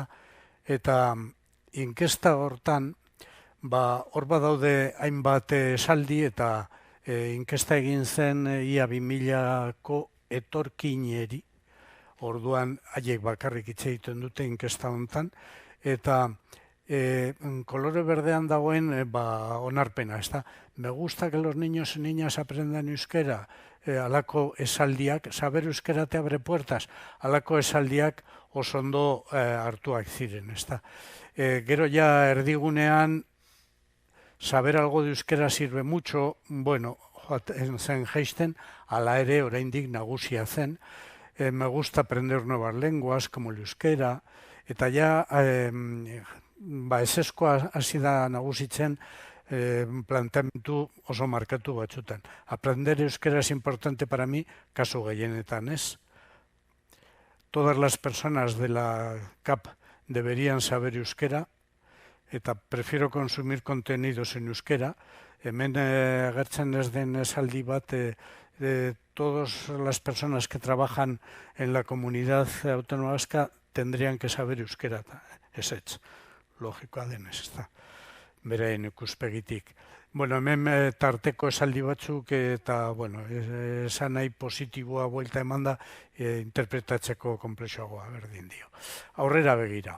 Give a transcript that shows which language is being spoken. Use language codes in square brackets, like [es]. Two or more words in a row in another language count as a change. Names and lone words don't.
[eu] Eta inkesta hortan, hor badaude hainbat esaldi, eta inkesta egin zen ia 2000ko etorkineri, orduan haiek bakarrik hitz egiten dute inkesta hontan, eta kolore berdean dagoen onarpena, ezta? [es] Me gusta que los niños y niñas aprendan euskera, [eu] alako esaldiak, [es] saber euskera te abre puertas, [eu] alako esaldiak oso ondo hartuak ziren, ezta? Gero ja erdigunean, [es] saber algo de euskera sirve mucho, [eu] zen jaisten, ala ere oraindik nagusia zen, [es] me gusta aprender nuevas lenguas, como el euskera, [eu] eta ja, ezeskoa hasi da nagusitzen planteamendu oso markatu batzutan. [es] Aprender euskera es importante para mí, [eu] kasu gehienetan ez. [es] todas las personas de la CAP deberían saber euskera, eta prefiero consumir contenidos en euskera. [eu] Hemen agertzen ez den esaldi bat, [es] todas las personas que trabajan en la comunidad autónoma vasca tendrían que saber euskera. [eu] Ezetz, logikoa denez, ez da, beraien ikuspegitik. Bueno, hemen tarteko esaldi batzuk eta, bueno, esan nahi positiboa buelta eman da, interpretatzeko konplexoagoa berdin dio. Aurrera begira.